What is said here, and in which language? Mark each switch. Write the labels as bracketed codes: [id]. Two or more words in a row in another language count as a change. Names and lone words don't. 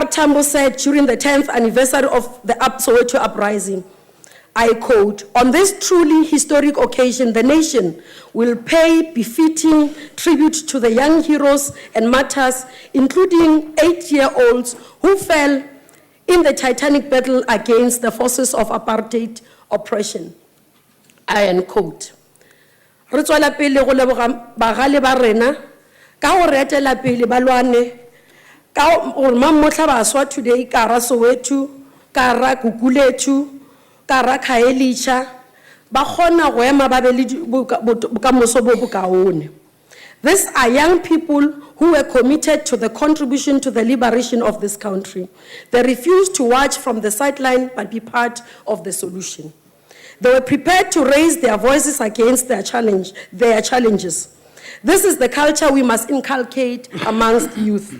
[en] Tambo said during the 10th anniversary of the Soweto uprising, I quote, "On this truly historic occasion, the nation will pay befitting tribute to the young heroes and martyrs, including 8-year-olds who fell in the titanic battle against the forces of apartheid oppression." I end quote. [tn] Re tswela pele go leboga bagale ba rena ka go retela pele ba lwane ka gore mammotla baswa today ka ra Soweto ka ra Gugulethu ka ra Khayelitsha ba kgona go ema ba be le bokamoso bo bokaone. [en] These are young people who were committed to the contribution to the liberation of this country. They refused to watch from the sideline but be part of the solution. They were prepared to raise their voices against their challenges. This is the culture we must inculcate amongst youth.